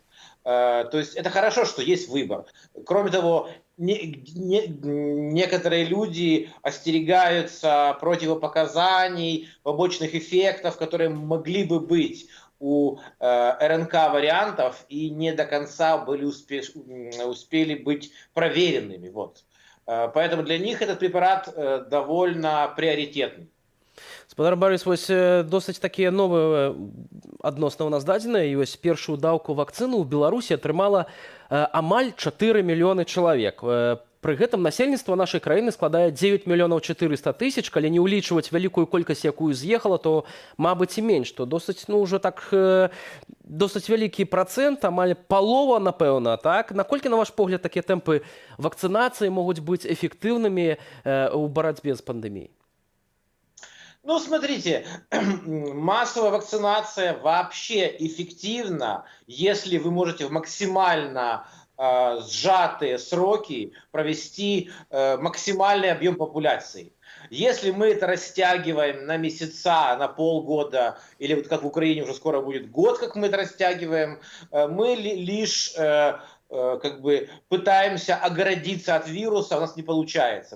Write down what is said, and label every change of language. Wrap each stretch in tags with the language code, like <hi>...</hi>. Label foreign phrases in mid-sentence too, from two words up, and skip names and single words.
<ru>То есть это хорошо, что есть выбор. Кроме того, некоторые люди остерегаются противопоказаний, побочных эффектов, которые могли бы быть у РНК-вариантов и не до конца успели быть проверенными. Вот. Поэтому для них этот препарат довольно приоритетный.</ru> <be>Спадар Барыс, вось досыць такія новыя адносна ў нас дадзеныя, і вось першую даўку вакцыны ў Беларусі атрымала амаль 4 мільёны чалавек. Пры гэтым насельніцтва нашай краіны складае 9 мільёнаў 400 тысяч, калі не ўлічваць вялікую колькасць, якую з'ехала, то, мабыць, і менш, то досыць, ну, ўжо так, досыць вялікі працэнт, амаль палова, напэўна, так? Наколькі, на ваш погляд, такія тэмпы вакцынацыі могуць быць эфектыўнымі ў барацьбе з пандэміяй? Ну,</be> <ru>смотрите, массовая вакцинация вообще эффективна, если вы можете в максимально сжатые сроки провести максимальный объем популяции. Если мы это растягиваем на месяца, на полгода, или вот как в Украине уже скоро будет год, как мы это растягиваем, мы лишь как бы пытаемся оградиться от вируса, у нас не получается.</ru>